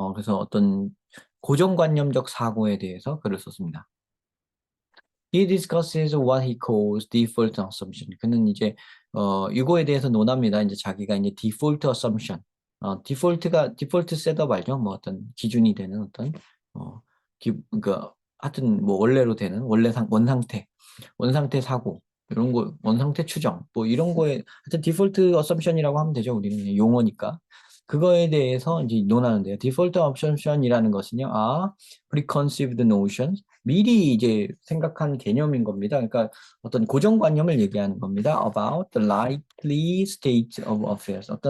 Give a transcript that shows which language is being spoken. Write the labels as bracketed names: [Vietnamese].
[Korean] 그래서 어떤 고정관념적 사고에 대해서 글을 썼습니다. [English] He discusses what he calls default assumption. [Korean] 그는 이제 이거에 대해서 논합니다. 이제 자기가 이제 default assumption, 디폴트 셋업 알죠? 뭐 어떤 기준이 되는 어떤 그러니까 하여튼 뭐 원래로 되는 원상태 사고 이런 거 원상태 추정 뭐 이런 거에 하여튼 디폴트 어썸션이라고 하면 되죠. 우리는 그냥 용어니까. 그거에 대해서 이제 논하는데요. 디폴트 어썸션이라는 것은요. [English] preconceived notions [Korean] 미리 이제 생각한 개념인 겁니다. 그러니까 어떤 고정관념을 얘기하는 겁니다. [English] About the likely state of affairs.